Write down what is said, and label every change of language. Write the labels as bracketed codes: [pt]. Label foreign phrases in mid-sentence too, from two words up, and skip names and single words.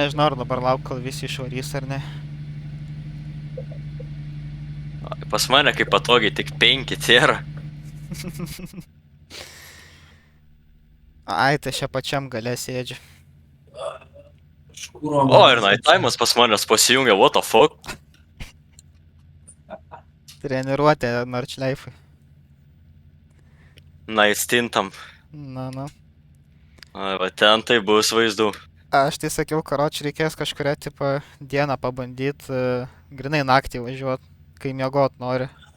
[lt] nežinau, ar dabar lauk, kol visi išvarys ar ne. Pas mane kaip patogiai tik 5 tėra. Ai, tai čia pačiam gale sėdžiu. Škūro. O, ir [en] night time'as [lt] pas manęs pasijungia, [en] what the fuck. [lt] Treniruotė Nordschleifui. Night stintam. Na. Ai, va ten tai bus vaizdų. Aš tai sakiau, karoči, reikės kažkuria tipo dieną pabandyti, grinai naktį važiuot, kai miegot nori.